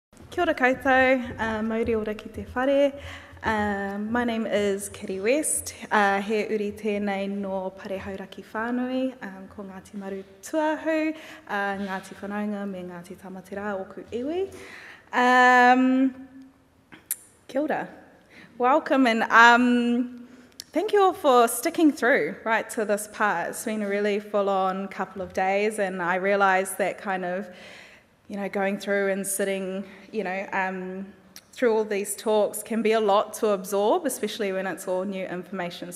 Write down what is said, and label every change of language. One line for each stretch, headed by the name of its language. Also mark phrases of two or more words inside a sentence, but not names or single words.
Māori: Kia ora koutou, mauri ora ki te whare.
English: My name is Kiri West,
Māori: he uri tēnei no Parehauraki whānui, ko Ngāti Maru Tuahu, Ngāti Whanaunga me Ngāti Tamatera oku iwi. Kia ora.
English: Welcome and thank you all for sticking through right to this part. It's been a really full-on couple of days, and I realised that kind of, going through and sitting, through all these talks can be a lot to absorb, especially when it's all new information.